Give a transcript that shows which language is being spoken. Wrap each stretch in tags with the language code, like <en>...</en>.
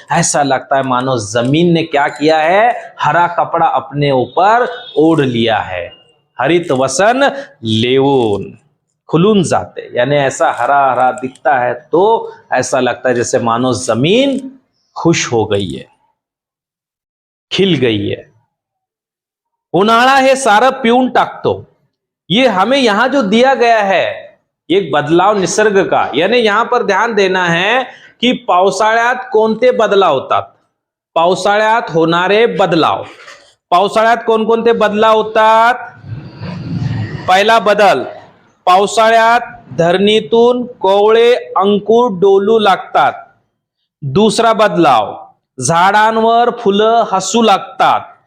<hi>ऐसा लगता है मानो जमीन ने क्या किया है? हरा कपड़ा अपने ऊपर ओढ़ लिया है.</hi> <mr>हरित वसन लेवून खुलून जाते</mr> <hi>यानी ऐसा हरा हरा दिखता है तो ऐसा लगता है जैसे मानो जमीन खुश हो गई है, खिल गई है.</hi> <mr>उन्हाळा हे सारं पिऊन टाकतो.</mr> <hi>ये हमें यहां जो दिया गया है एक बदलाव निसर्ग का, यानी यहां पर ध्यान देना है की</hi> <mr>पावसाळ्यात कोणते बदलाव होतात? पावसाळ्यात होणारे बदलाव. पावसाळ्यात कोणकोणते बदलाव होतात? पहिला बदल, पावसाळ्यात धरणीतून कोवळे अंकुर डोलू लागतात. दुसरा बदलाव, झाडांवर फुलं हसू लागतात.</mr>